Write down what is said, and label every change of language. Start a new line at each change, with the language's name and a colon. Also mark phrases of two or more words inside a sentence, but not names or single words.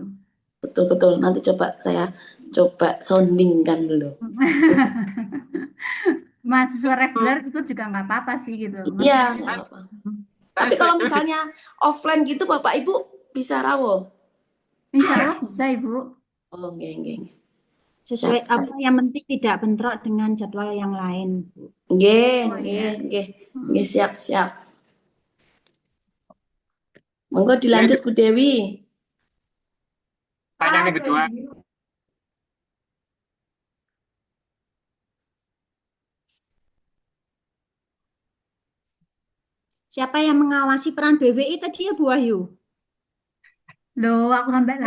Indonesian: betul-betul. Nanti coba saya coba soundingkan dulu. Mahasiswa reguler ikut juga nggak apa-apa sih gitu. Iya, Maksudnya, nggak saya, apa-apa. saya Tapi kalau setuju di misalnya offline gitu Bapak Ibu bisa rawuh.
Arabic: إن شاء الله
Indonesian: bisa, Ibu.
Javanese: Oh, nggih, nggih.
Indonesian: Sesuai Siap, siap. apa yang penting tidak bentrok dengan jadwal yang lain, Bu.
Javanese: Nggih, Oh nggih, iya. nggih. Hmm.
Indonesian: Nggih, siap, siap. Monggo ya, dilanjut Bu Dewi. pertanyaan yang kedua. Siapa yang mengawasi peran BWI tadi ya Bu Wahyu? Loh, aku sampai lali